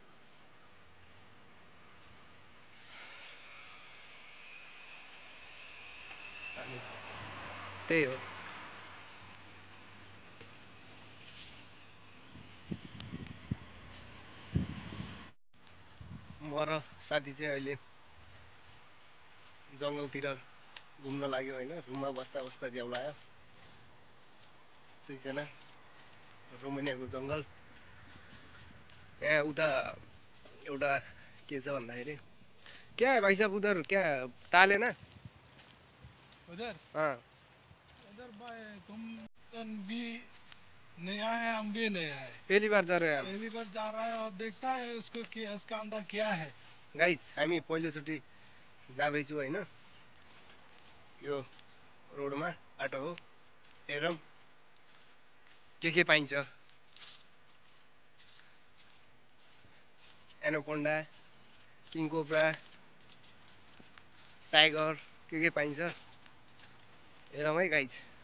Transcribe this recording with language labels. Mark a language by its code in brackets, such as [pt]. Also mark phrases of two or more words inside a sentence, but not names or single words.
[ne] अनि त्यही हो, म र साथी चाहिँ अहिले जङ्गलतिर घुम्न लाग्यो होइन। रुममा बस्दा बस्दा झ्याउलायो। दुईजना रोमानियाको जङ्गल। यहाँ उता एउटा के छ भन्दाखेरि, [hi] क्या है भाइ साहब उधर क्या ताले ना उधर हाँ? उधर भाई तुम भी नया है, हम भी नया है, पहली बार जा रहे हैं हम। पहली बार जा रहा है और देखता है उसको कि इसका अंदर क्या है। [ne] गाइस, हामी पहिलोचोटि जाँदैछु होइन। यो रोडमा बाटो हो, हेरौँ के पाइन्छ। एनाकोन्डा, [en] king cobra, [ne] टाइगर, के पाइन्छ हेरौँ है गाइस।